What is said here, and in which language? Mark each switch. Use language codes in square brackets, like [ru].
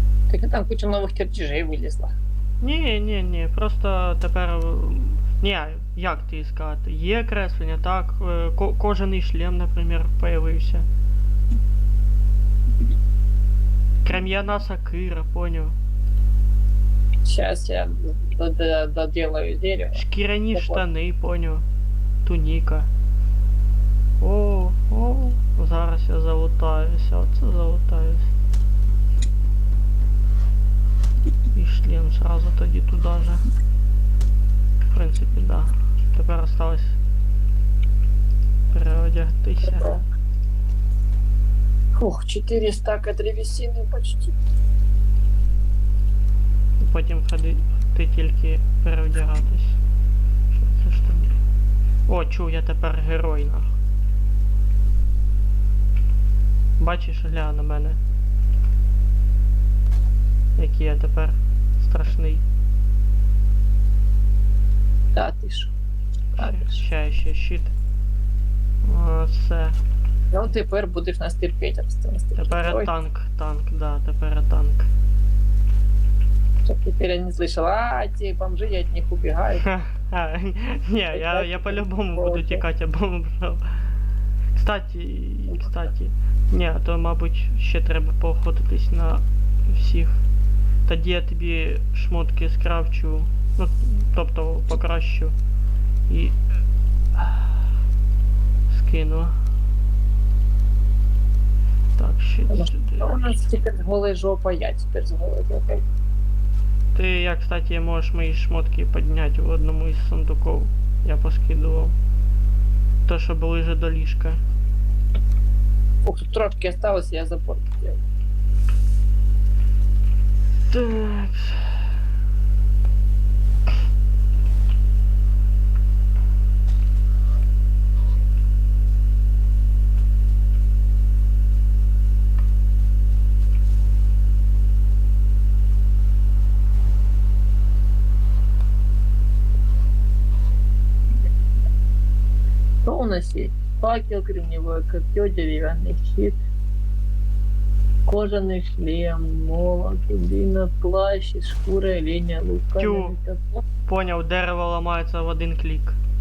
[ru] Так и там куча новых чертежей вылезла. [uk] Ні, просто тепер. Ні, як ти сказати? Є креслення, так. Кожаний шлем, наприклад, появився. Кам'яна сокира, поняв. [ru] Сейчас я доделаю дерево. [uk] Шкіряні Так от. штани, поняв. Туніка. О, зараз я залутаюся, оце залутаюсь. І шлем сразу тоді туди же. В принципі, да. Тепер осталось переодягтися. [ru] Ух, 4 стака древесины почти. [uk] Потім ти тільки переодягатись. Що це ж там? О, чу, я тепер герой, нахуй. Бачиш, гля на мене. Який я тепер страшний. [ru] Да, ты шо. [uk] Да, ти шо. Ще щит. О, все. Ну, тепер будеш нас терпіти. Тепер Ой, танк, да, тепер танк. [ru] чтоб теперь я не слышал, те бомжи, я от них убегаю. [uk] А, не, я по-любому буду тікати, або... Кстати, ні, то, мабуть, ще треба поохотитись на всіх. Тоді я тобі шмотки скрафчу, ну, тобто покращу і скину. Так, ще сюди. [ru] А у нас теперь голая жопа, я теперь с голой жопой. [uk] Ти, кстати, можеш мої шмотки підняти в одному із сундуків. Я поскидував. То, що ближе до ліжка. Ух, тут трошки [ru] осталось, я забор сделал. Так. Что у нас есть? Факел, кремниевое копье, деревянный щит, кожаный шлем, молот, дубина, плащ, из шкуры, оленя, лук, каменный топор. [uk] Поняв, дерево ламається в один клік.